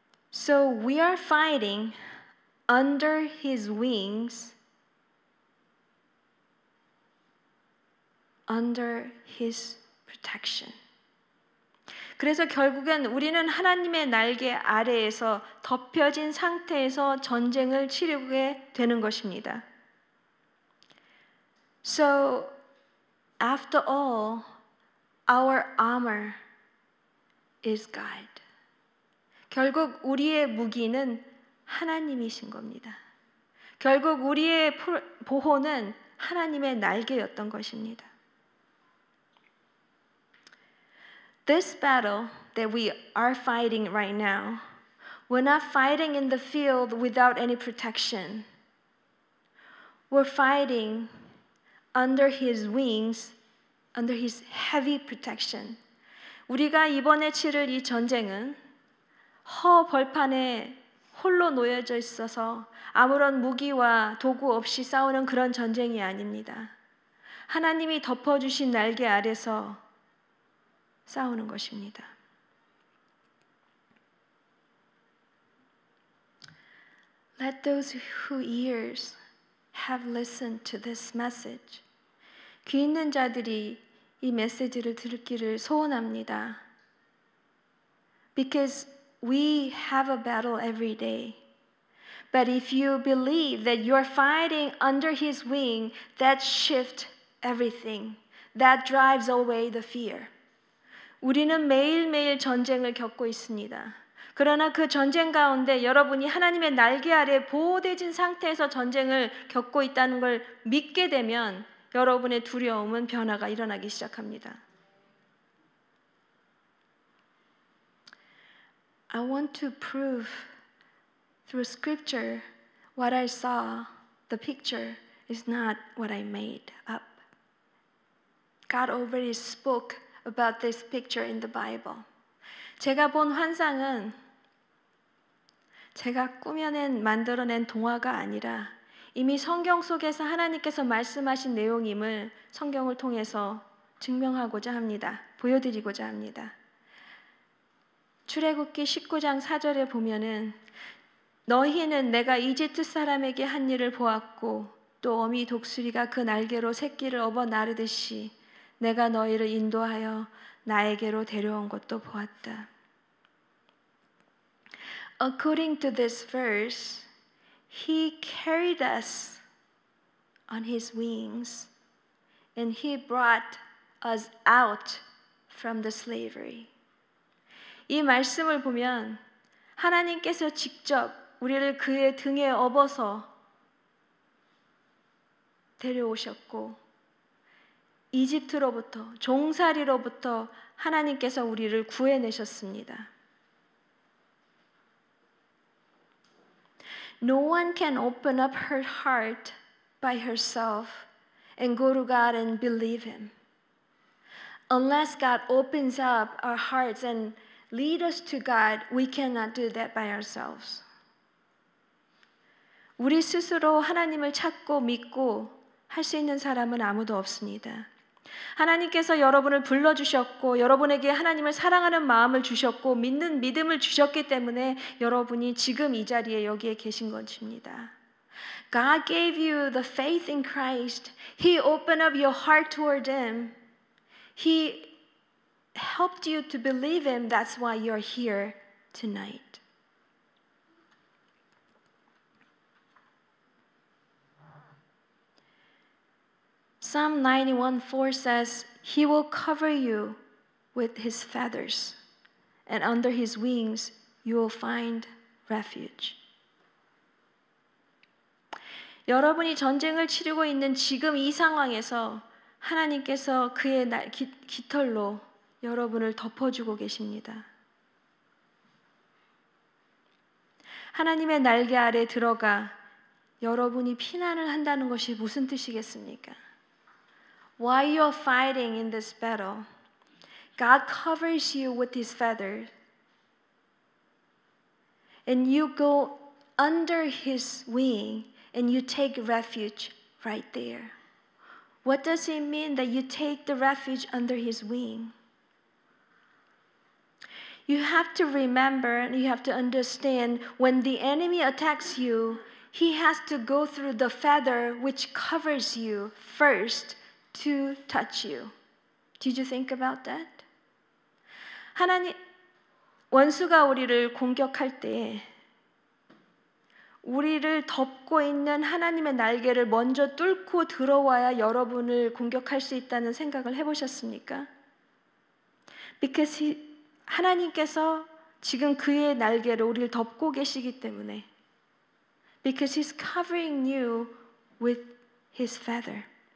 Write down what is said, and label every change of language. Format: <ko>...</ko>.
<en>So we are fighting under his wings, under his protection.</en> <ko>그래서 결국엔 우리는 하나님의 날개 아래에서 덮여진 상태에서 전쟁을 치르게 되는 것입니다.</ko> <en>So, after all, our armor is God.</en> <ko>결국 우리의 무기는 하나님이신 겁니다. 결국 우리의 보호는 하나님의 날개였던 것입니다.</ko> <en>This battle that we are fighting right now, we're not fighting in the field without any protection. We're fighting under his wings, under his heavy protection.</en> <ko>우리가 이번에 치를 이 전쟁은 벌판에 홀로 놓여져 있어서 아무런 무기와 도구 없이 싸우는 그런 전쟁이 아닙니다. 하나님이 덮어주신 날개 아래서 싸우는 것입니다.</ko> <en>Let those who ears have listened to this message.</en> <ko>귀 있는 자들이 이 메시지를 듣기를 소원합니다.</ko> <en>Because we have a battle every day. But if you believe that you're fighting under His wing, that shifts everything. That drives away the fear.</en> <ko>우리는 매일매일 전쟁을 겪고 있습니다. 그러나 그 전쟁 가운데 여러분이 하나님의 날개 아래 보호되진 상태에서 전쟁을 겪고 있다는 걸 믿게 되면 여러분의 두려움은 변화가 일어나기 시작합니다.</ko> <en>I want to prove through scripture what I saw, the picture is not what I made up. God already spoke about this picture in the Bible.</en> <ko>제가 본 환상은 제가 만들어낸 동화가 아니라 이미 성경 속에서 하나님께서 말씀하신 내용임을 성경을 통해서 증명하고자 합니다. 보여드리고자 합니다. 출애굽기 19장 4절에 보면은 너희는 내가 이집트 사람에게 한 일을 보았고 또 어미 독수리가 그 날개로 새끼를 업어 나르듯이 내가 너희를 인도하여 나에게로 데려온 것도 보았다.</ko> <en>According to this verse, He carried us on His wings and He brought us out from the slavery.</en> <ko>이 말씀을 보면 하나님께서 직접 우리를 그의 등에 업어서 데려오셨고 이집트로부터 종살이로부터 하나님께서 우리를 구해내셨습니다.</ko> <en>No one can open up her heart by herself and go to God and believe Him. Unless God opens up our hearts and lead us to God, we cannot do that by ourselves.</en> <ko>우리 스스로 하나님을 찾고 믿고 할 수 있는 사람은 아무도 없습니다. 하나님께서 여러분을 불러주셨고 여러분에게 하나님을 사랑하는 마음을 주셨고 믿는 믿음을 주셨기 때문에 여러분이 지금 이 자리에 여기에 계신 것입니다.</ko> <en>God gave you the faith in Christ. He opened up your heart toward Him. He helped you to believe Him. That's why you're here tonight. Psalm 91:4 says, He will cover you with His feathers, and under His wings you will find refuge.</en> <ko>여러분이 전쟁을 치르고 있는 지금 이 상황에서 하나님께서 그의 깃털로 여러분을 덮어주고 계십니다. 하나님의 날개 아래 들어가 여러분이 피난을 한다는 것이 무슨 뜻이겠습니까?</ko> <en>While you are fighting in this battle, God covers you with His feathers, and you go under His wing, and you take refuge right there. What does it mean that you take the refuge under His wing? You have to remember and you have to understand when the enemy attacks you, he has to go through the feather which covers you first to touch you. Did you think about that?</en> <ko>원수가 우리를 공격할 때 우리를 덮고 있는 하나님의 날개를 먼저 뚫고 들어와야 여러분을 공격할 수 있다는 생각을 해보셨습니까?</ko> <en>Because</en> <ko>하나님께서 지금 그의 날개로 우리를 덮고 계시기 때문에</ko> <en>Because He's covering you with His feather.</en>